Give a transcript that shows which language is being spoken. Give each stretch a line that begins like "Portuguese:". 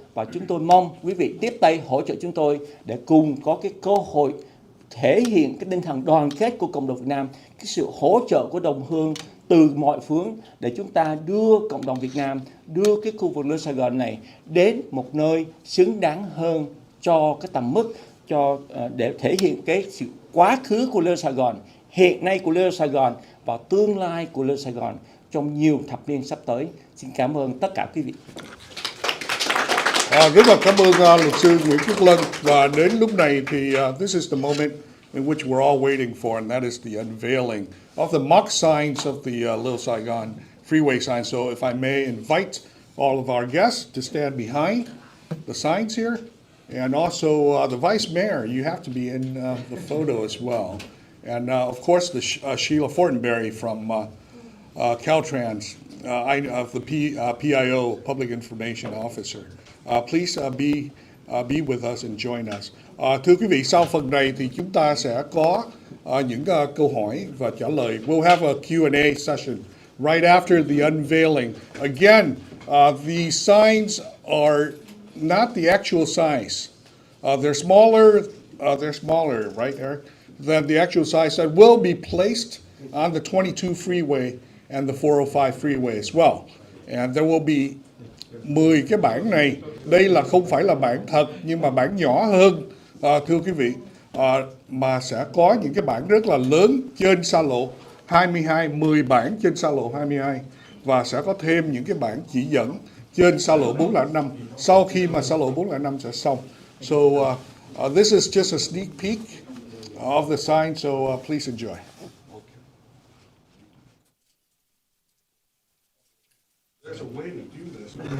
Vietnamese: Và chúng tôi mong quý vị tiếp tay hỗ trợ chúng tôi để cùng có cái cơ hội thể hiện cái tinh thần đoàn kết của cộng đồng Việt Nam, cái sự hỗ trợ của đồng hương từ mọi phương để chúng ta đưa cộng đồng Việt Nam, đưa cái khu vực Lê Sài Gòn này đến một nơi xứng đáng hơn cho cái tầm mức, để thể hiện cái sự quá khứ của Lê Sài Gòn, hiện nay của Lê Sài Gòn và tương lai của Lê Sài Gòn trong nhiều thập niên sắp tới. Xin cảm ơn tất cả quý vị. Rất là cảm ơn luật sư Nguyễn Quốc Lân. Và đến lúc này thì
English: this is the moment in which we're all waiting for, and that is the unveiling of the mock signs of the Little Saigon freeway sign. So if I may invite all of our guests to stand behind the signs here, and also the vice mayor, you have to be in the photo as well. And of course the Sheila Fortenberry from Caltrans, the PIO, Public Information Officer. Please be with us and join us.
Vietnamese: Thưa quý vị, sau phần này thì chúng ta sẽ có những câu hỏi và trả lời.
English: We'll have a Q&A session right after the unveiling. Again, the signs are not the actual size. They're smaller, right, Eric, than the actual size that will be placed on the 22 freeway and the 405 freeway as well. And there will be
Vietnamese: 10 cái bảng này. Đây là không phải là bảng thật, nhưng mà bảng nhỏ hơn, thưa quý vị, mà sẽ có những cái bảng rất là lớn trên xa lộ 22, 10 bảng trên xa lộ 22, và sẽ có thêm những cái bảng chỉ dẫn trên xa lộ 405 sau khi mà xa lộ 405 sẽ xong.
English: So this is just a sneak peek of the sign, so please enjoy. There's a way to do this.